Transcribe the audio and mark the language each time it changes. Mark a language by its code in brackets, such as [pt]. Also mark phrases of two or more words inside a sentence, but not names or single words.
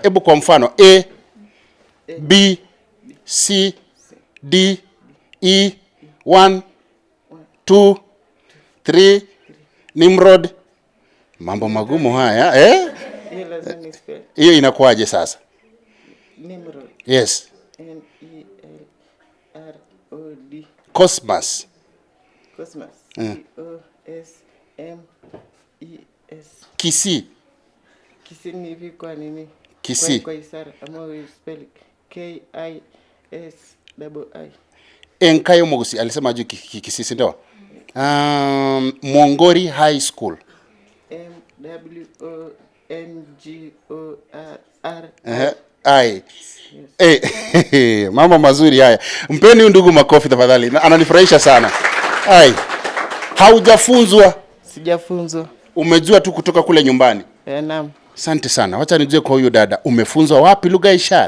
[sw] Hebu kwa mfano A, B, C, D, E, 1, 2, 3, Nimrod. Mambo magumu haya, Hiyo inakuaje sasa? Nimrod. Yes. N-E-M-R-O-D. Cosmas. Cosmas. C-O-S-M-E-S. Kisii. Kisii ni hivi kwa nini? Kisii. Kwa ishara ama [en] we spell [sw] K-I-S-I-I. Enkayo Mogusi alisema juu Kisii ndio. Mwongori High School. M-W-O-N-G-O-R-I. Mambo mazuri haya. Mpeni huyu ndugu makofi tafadhali. Ananifurahisha sana. Haujafunzwa? Sijafunzwa. Umejua tu kutoka kule nyumbani? Naam. Asante sana. Wacha nijue kwa huyu dada. Umefunzwa wapi lugha ya ishara?